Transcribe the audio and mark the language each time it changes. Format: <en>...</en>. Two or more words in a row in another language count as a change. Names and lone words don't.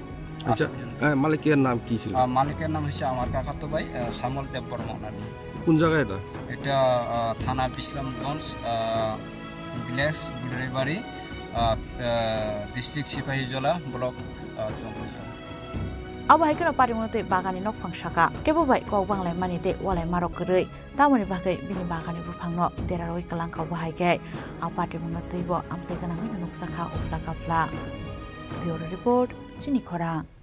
<bn>আচ্ছা, মালিকের নাম কি ছিল? মালিকের নাম হচ্ছে আমার কাকাতো ভাই শ্যামল দেব বর্মা। কোন জায়গায় এটা? এটা থানা বিশ্রামগঞ্জ, ভিলেজ গুড়ারিবাড়ি, ডিস্ট্রিক্ট সিপাহীজলা, ব্লক জঙ্গলজলা।</bn> <trp>Abahai parimute bagani nok fangsaka kebubai kok banglai manite walai marok gerei tamoni bagai bini bagani bufangno deraroi kalangkau bahai gai apati munateibo amsai ganangin nok saka ufla kafla.</trp> <en>Bureau report</en> <trp>Chini Khorang.</trp>